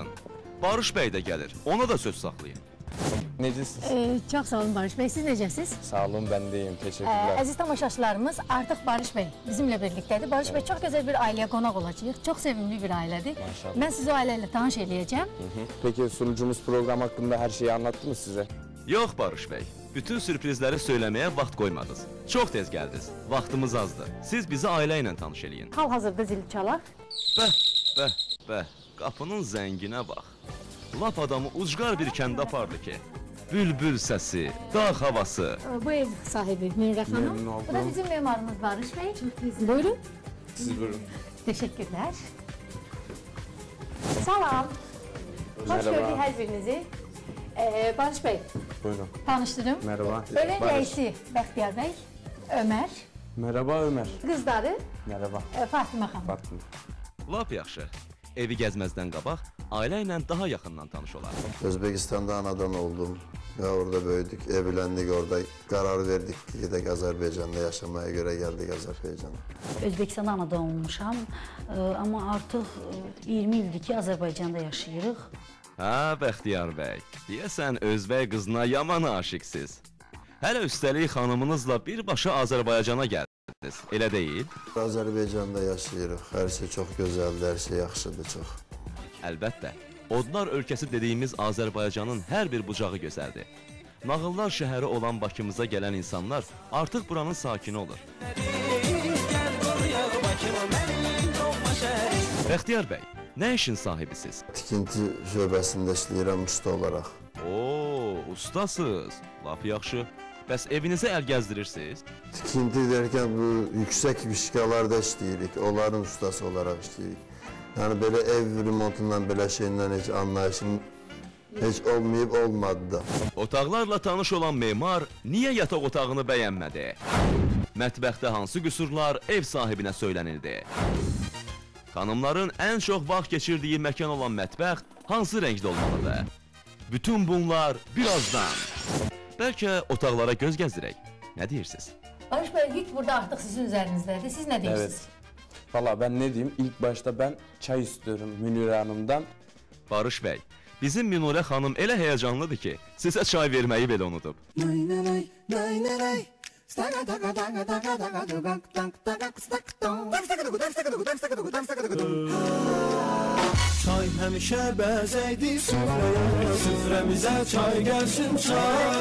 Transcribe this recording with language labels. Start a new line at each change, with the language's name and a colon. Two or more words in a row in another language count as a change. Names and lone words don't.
Azerbaijani: Barış bəy də gəlir, ona da söz saxlayın. Necəsiniz? Çox sağ olun Barış bəy, siz necəsiz?
Turkish: Sağ olun, ben deyim, teşekkürler.
Azerbaijani: Əziz tamaşaçılarımız, artıq Barış bəy bizimlə birlikdədir. Barış bəy çox gözəl bir ailəyə qonaq olacaq, çox sevimli bir ailədir. Maşallah. Mən sizi o ailə ilə tanış eləyəcəm.
Turkish: Peki sunucumuz program hakkında her şeyi anlattı mı size?
Azerbaijani: Yox Barış bəy, bütün sürprizləri söyləməyə vaxt qoymadınız. Çox tez gəldiniz, vaxtımız azdır. Siz bizi ailə ilə tanış eləyin. Hal-hazırda zil çalaq. Bəh, qapının zənginə bax. Lap adamı ucqar bir kəndə apardı ki. Bülbül səsi, dağ havası. Bu ev sahibi Münirə xanım.
Turkish: Memnun oldum.
Azerbaijani: Bu da bizim memarımız Barış bəy.
Turkish: Çok güzel. Buyurun.
Azerbaijani: Siz buyurun.
Turkish: Teşekkürler. Salam. Hoş Merhaba. gördük her birinizi. Barış bəy,
Azerbaijani: Buyurun. tanıştırım.
Turkish: Merhaba. Ölen Barış.
Azerbaijani: reisi Bəxtiyar bəy, Ömer,
Turkish: Merhaba Ömer. kızları Merhaba.
Azerbaijani: Fatıma xanım.
Turkish: Fatma.
Azerbaijani: Lap yaxşı. Evi gəzməzdən qabaq, ailə ilə daha yaxından tanış olar.
Turkish: Özbekistan'da
Azerbaijani: anadan oldum
Turkish: ve orada büyüdük, evlendik orada. Karar verdik ki de Azerbaycan'da yaşamaya göre geldik Azerbaycan'a.
Azerbaijani: Özbekistanda anadan olmuşam, amma artıq 20 ildir ki, Azərbaycanda yaşayırıq. Hə, Bəxtiyar bəy, deyəsən özbək qızına yaman aşiqsiz. Hələ üstəlik xanımınızla birbaşa Azərbaycana gəldiniz, elə deyil? Azerbaycan'da yaşayırıq,
Turkish: her şey çok güzeldi, her şey yaxşıdır çok.
Azerbaijani: Əlbəttə, Odlar ölkəsi dediyimiz Azərbaycanın hər bir bucağı gözəldir. Nağıllar şəhəri olan Bakımıza gələn insanlar artıq buranın sakini olur. Bəxtiyar bəy, nə işin sahibisiz? Tikinti şöbəsində işləyirəm usta olarak. Oo, ustasız. Lap yaxşı. Bəs evinizə əl gəzdirirsiniz?
Turkish: Tikinti derken bu yüksek vişkalarda işləyirik, onların ustası olarak işləyirik. Yani böyle ev remontundan, böyle şeyinden hiç anlayışım hiç olmayıp olmadı da.
Azerbaijani: Otaqlarla tanış olan memar niyə yataq otağını bəyənmədi? Mətbəxdə hansı qüsurlar ev sahibinə söylənildi? Xanımların ən çox vaxt keçirdiyi məkan olan mətbəx hansı rəngdə olmalıdır? Bütün bunlar birazdan. Bəlkə otaqlara göz gəzdirək. Nə deyirsiniz? Barış bəy, yük burada artıq sizin üzərinizdədir. Siz nə deyirsiniz?
Turkish: Valla ben ne diyeyim, ilk başta ben çay istiyorum Münir Hanım'dan.
Azerbaijani: Barış bəy, bizim Minurə xanım elə həyəcanlıdır ki, sizə çay verməyi belə unudub. Çay həmişə bəzəkdir süfrəyə, süfrəmizə çay gəlsin çay.